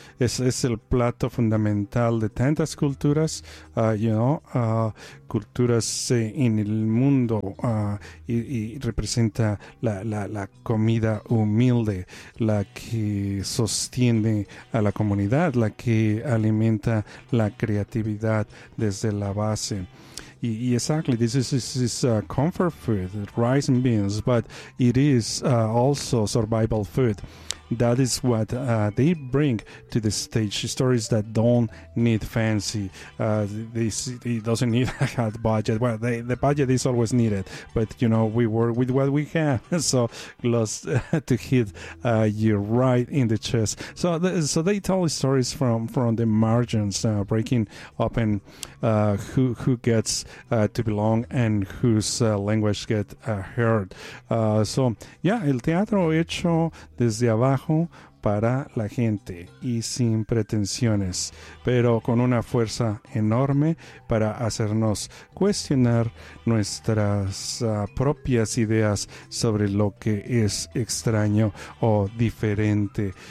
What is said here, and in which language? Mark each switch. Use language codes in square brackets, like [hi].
[es] Es el plato fundamental de tantas culturas, culturas en el mundo, y representa la comida humilde, la que sostiene a la comunidad, la que alimenta la creatividad desde la base. [en] Exactly, this is comfort food, rice and beans, but it is also survival food. That is what they bring to the stage, stories that don't need fancy. It doesn't need a budget. Well, the budget is always needed, but, you know, we work with what we have. So, lost to hit you right in the chest. So they tell stories from the margins, breaking open who gets to belong and whose language gets heard. [es] El teatro hecho desde abajo para la gente y sin pretensiones, pero con una fuerza enorme para hacernos cuestionar nuestras propias ideas sobre lo que es extraño o diferente.